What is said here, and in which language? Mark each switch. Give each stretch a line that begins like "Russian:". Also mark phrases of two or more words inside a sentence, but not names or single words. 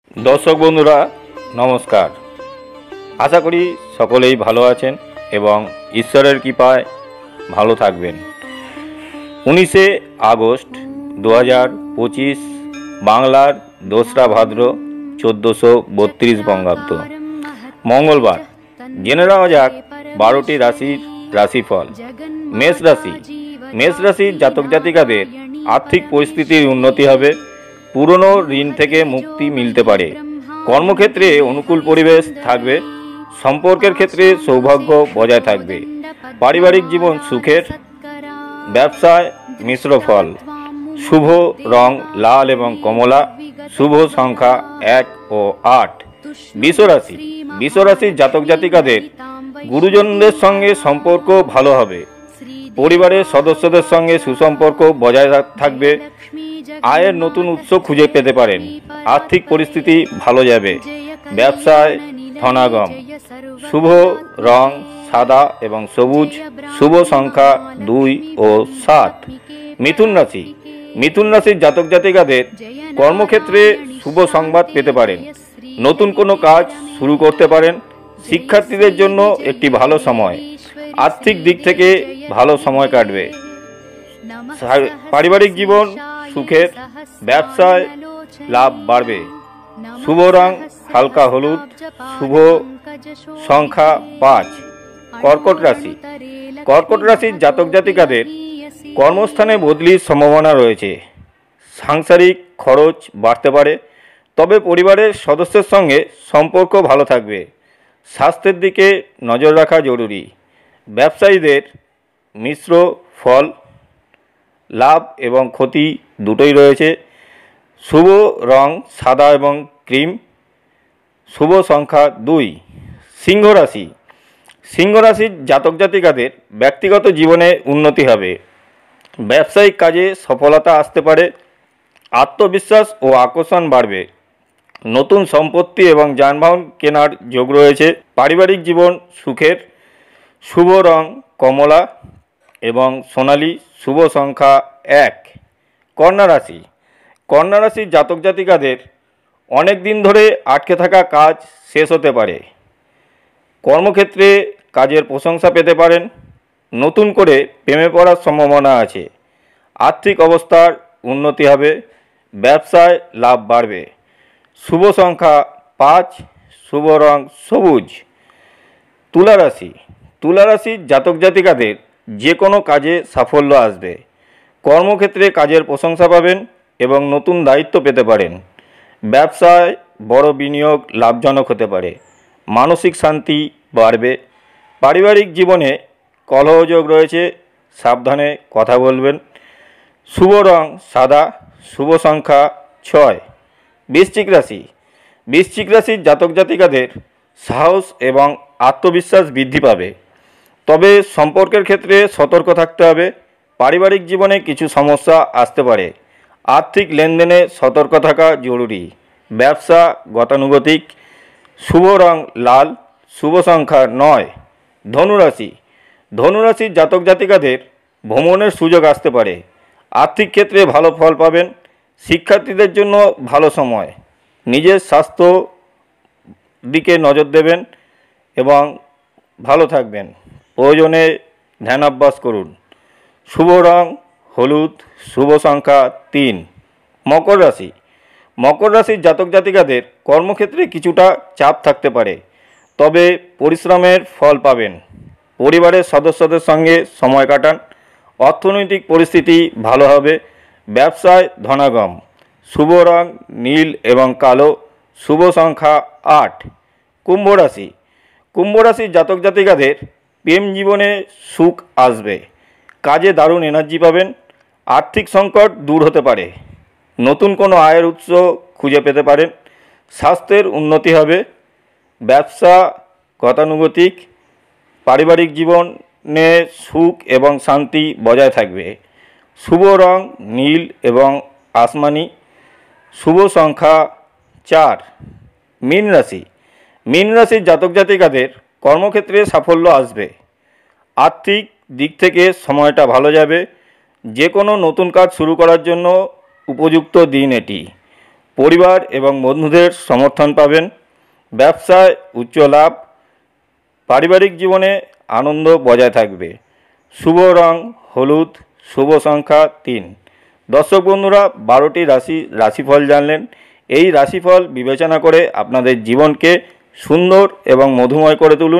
Bangla: দর্শক বন্ধুরা নমস্কার। আশা করি সকলেই ভালো আছেন এবং ঈশ্বরের কৃপায় ভালো থাকবেন। 19 আগস্ট 2025 বাংলার 2রা ভাদ্র 1432 বঙ্গাব্দ মঙ্গলবার। जेने नेওয়া যাক 12টি রাশির রাশিফল। মেষ রাশি। মেষ রাশির জাতক জাতিকাদের আর্থিক পরিস্থিতির উন্নতি হবে। পুরানো ঋণ থেকে মুক্তি মিলতে পারে। কর্মক্ষেত্রে অনুকূল পরিবেশ থাকবে। সম্পর্কের ক্ষেত্রে সৌভাগ্য বজায় থাকবে। পারিবারিক জীবন সুখের। ব্যবসায় মিশ্র ফল। শুভ রং লাল এবং কমলা। শুভ সংখ্যা 1 আর 8। বৃষ রাশি। বৃষ রাশির জাতক জাতিকাদের গুরুজনদের সঙ্গে সম্পর্ক ভালো হবে। পরিবারের সদস্যদের সঙ্গে সুসম্পর্ক বজায় থাকবে। আয়ের নতুন উৎস खुঁজে পেতে পারেন। আর্থিক পরিস্থিতি ভালো যাবে। ব্যবসায় ধনাগম। শুভ রং সাদা এবং সবুজ। শুভ সংখ্যা 2 আর 7। মিথুন রাশি। মিথুন রাশির জাতক জাতিকাদের কর্মক্ষেত্রে শুভ সংবাদ পেতে পারেন। নতুন কোনো কাজ শুরু করতে পারেন। শিক্ষার্থীদের জন্য একটি ভালো সময়। আর্থিক দিক থেকে ভালো সময় কাটবে। পারিবারিক জীবন সুখের। ব্যবসায় লাভ বাড়বে। শুভ রং হালকা হলুদ। শুভ সংখ্যা 5। কর্কট রাশি। কর্কট রাশির জাতক জাতিকাদের কর্মস্থানে বদলির সম্ভাবনা রয়েছে। সাংসারিক খরচ বাড়তে পারে। তবে পরিবারের সদস্যের সঙ্গে সম্পর্ক ভালো থাকবে। স্বাস্থ্যের দিকে নজর রাখা জরুরি। ব্যবসায়ীদের মিশ্র ফল। লাভ এবং ক্ষতি দুটোই রয়েছে। শুভ রং সাদা এবং ক্রিম। শুভ সংখ্যা 2। সিংহ রাশি। সিংহ রাশির জাতক জাতিকাদের ব্যক্তিগত জীবনে উন্নতি হবে। ব্যবসায়িক কাজে সফলতা আসতে পারে। আত্মবিশ্বাস আর আকর্ষণ বাড়বে। নতুন সম্পত্তি এবং যানবাহন কেনার যোগ রয়েছে। পারিবারিক জীবন সুখের। শুভ রং কমলা এবং সোনালি। শুভ সংখ্যা 1। কন্যা রাশি। কন্যা রাশির জাতক জাতিকাদের অনেক দিন ধরে আটকে থাকা কাজ শেষ হতে পারে। কর্মক্ষেত্রে কাজের প্রশংসা পেতে পারেন। নতুন করে প্রেমে পড়ার সম্ভাবনা আছে। আর্থিক অবস্থার উন্নতি হবে। ব্যবসায় লাভ বাড়বে। শুভ সংখ্যা 5। শুভ রং সবুজ। তুলা রাশি। তুলা রাশির জাতক জাতিকাদের যে কোনো কাজে সাফল্য আসবে। কর্মক্ষেত্রে কাজের প্রশংসা পাবেন এবং নতুন দায়িত্ব পেতে পারেন। ব্যবসায় বড় বিনিয়োগ লাভজনক হতে পারে। মানসিক শান্তি বাড়বে। পারিবারিক জীবনে কলহযোগ রয়েছে। সাবধানে কথা বলবেন। শুভ রং সাদা। শুভ সংখ্যা 6। বৃশ্চিক রাশি। বৃশ্চিক রাশির জাতক জাতিকাদের সাহস এবং আত্মবিশ্বাস বৃদ্ধি পাবে। তবে সম্পর্কের ক্ষেত্রে সতর্ক থাকতে হবে। পারিবারিক জীবনে কিছু সমস্যা আসতে পারে। আর্থিক লেনদেনে সতর্ক থাকা জরুরি। ব্যবসা গতানুগতিক। শুভ রং লাল। শুভ সংখ্যা 9। ধনু রাশি। ধনু রাশির জাতক জাতিকাদের ভ্রমণের সুযোগ আসতে পারে। আর্থিক ক্ষেত্রে ভালো ফল পাবেন। শিক্ষার্থীদের জন্য ভালো সময়। নিজের স্বাস্থ্য দিকে নজর দেবেন এবং ভালো থাকবেন। প্রয়োজনে ধ্যানাভ্যাস করুন। শুভ রং হলুদ। শুভ সংখ্যা 3। মকর রাশি। মকর রাশির জাতক জাতিকাদের কর্মক্ষেত্রে কিছুটা চাপ থাকতে পারে। তবে পরিশ্রমের ফল পাবেন। পরিবারের সদস্যদের সঙ্গে সময় কাটান। অর্থনৈতিক পরিস্থিতি ভালো হবে। ব্যবসায় ধনাগম। শুভ রং নীল এবং কালো। শুভ সংখ্যা 8। কুম্ভ রাশি। কুম্ভ রাশির জাতক জাতিকাদের প্রেম জীবনে সুখ আসবে। কাজে দারুণ এনার্জি পাবেন। আর্থিক সংকট দূর হতে পারে। নতুন কোনো আয়ের উৎস खुঁজে পেতে পারেন। স্বাস্থ্যের উন্নতি হবে। ব্যবসা গতানুগতিক। পারিবারিক জীবনে সুখ এবং শান্তি বজায় থাকবে। শুভ রং নীল এবং আসমানি। শুভ সংখ্যা 4। মীন রাশি। মীন রাশির জাতক জাতিকাদের কর্মক্ষেত্রে সাফল্য আসবে। আর্থিক দিক থেকে সময়টা ভালো যাবে। যে কোনো নতুন কাজ শুরু করার জন্য উপযুক্ত দিন এটি। পরিবার এবং বন্ধুদের সমর্থন পাবেন, ব্যবসায় উচ্চ লাভ, পারিবারিক জীবনে আনন্দ বজায় থাকবে। শুভ রং হলুদ, শুভ সংখ্যা 3। দর্শক বন্ধুরা, 12টি রাশিফল জানলেন। এই রাশিফল বিবেচনা করে আপনাদের জীবনকে সুন্দর এবং মধুময় করে তুলুন।